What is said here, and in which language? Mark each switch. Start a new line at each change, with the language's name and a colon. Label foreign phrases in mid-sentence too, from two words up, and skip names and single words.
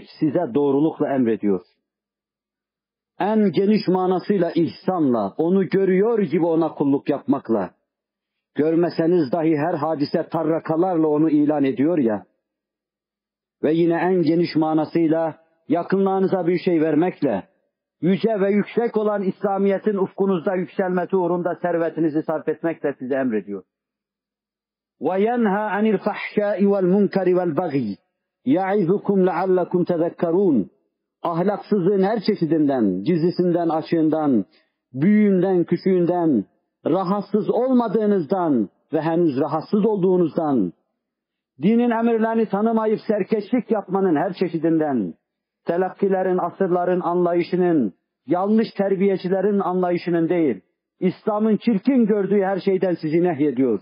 Turkish: Size doğrulukla emrediyor. En geniş manasıyla ihsanla, onu görüyor gibi ona kulluk yapmakla, görmeseniz dahi her hadise tarrakalarla onu ilan ediyor ya, ve yine en geniş manasıyla yakınlarınıza bir şey vermekle, yüce ve yüksek olan İslamiyet'in ufkunuzda yükselmesi uğrunda servetinizi sarf etmekle size emrediyor.
Arabic: وَيَنْهَا عَنِ الْفَحْشَاءِ وَالْمُنْكَرِ وَالْبَغِيِ يَعِظُكُمْ لَعَلَّكُمْ تَذَكَّرُونَ.
Turkish: Ahlaksızlığın her çeşidinden, gizlisinden, açığından, büyüğünden, küçüğünden, rahatsız olmadığınızdan ve henüz rahatsız olduğunuzdan, dinin emirlerini tanımayıp serkeşlik yapmanın her çeşidinden, telakkilerin, asırların anlayışının, yanlış terbiyecilerin anlayışının değil, İslam'ın çirkin gördüğü her şeyden sizi nehyediyor.